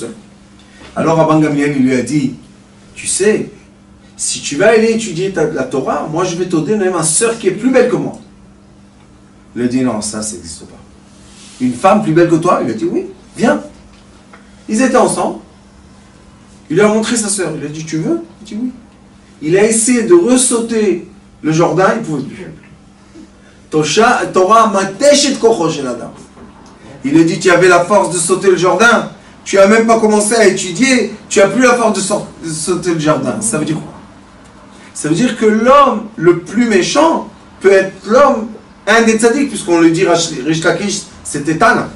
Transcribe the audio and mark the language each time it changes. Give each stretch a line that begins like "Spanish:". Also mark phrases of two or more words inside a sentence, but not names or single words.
French: Alors Rabban Gamliel il lui a dit, tu sais, si tu vas aller étudier la Torah, moi je vais te donner ma sœur qui est plus belle que moi. Il a dit, non, ça n'existe pas. Une femme plus belle que toi? Il a dit, oui, viens. Ils étaient ensemble. Il lui a montré sa sœur. Il a dit, tu veux? Il dit oui. Il a essayé de ressauter le Jourdain, il ne pouvait plus.
Hebrew: תורה מתשת כוחו של אדם.
French: Il a dit, tu avais la force de sauter le Jourdain. Tu n'as même pas commencé à étudier. Tu n'as plus la force de sauter le Jourdain. Ça veut dire quoi? Ça veut dire que l'homme le plus méchant peut être l'homme, un des tzaddik, puisqu'on le dit, Rish Lakish, c'était Tana.